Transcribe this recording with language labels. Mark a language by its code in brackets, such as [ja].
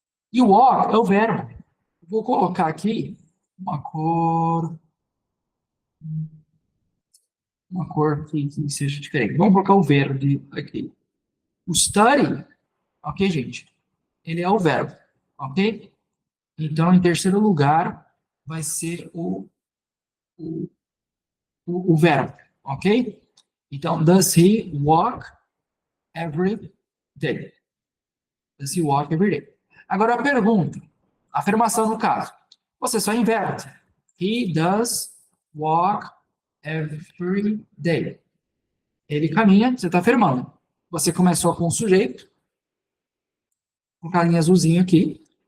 [pt] E o walk é o verbo. Vou colocar aqui uma cor que seja diferente. Vamos colocar o verde aqui. O study, ok, gente? Ele é o verbo, ok? Então, em terceiro lugar, vai ser o verbo, ok? Então, [en] does he walk every day? Does he walk every day? [pt] Agora, a pergunta, a afirmação no caso. Você só inverte. [en] He does walk every day. [pt] Ele caminha, você está afirmando. Você começou com o sujeito, com carinha azulzinho aqui.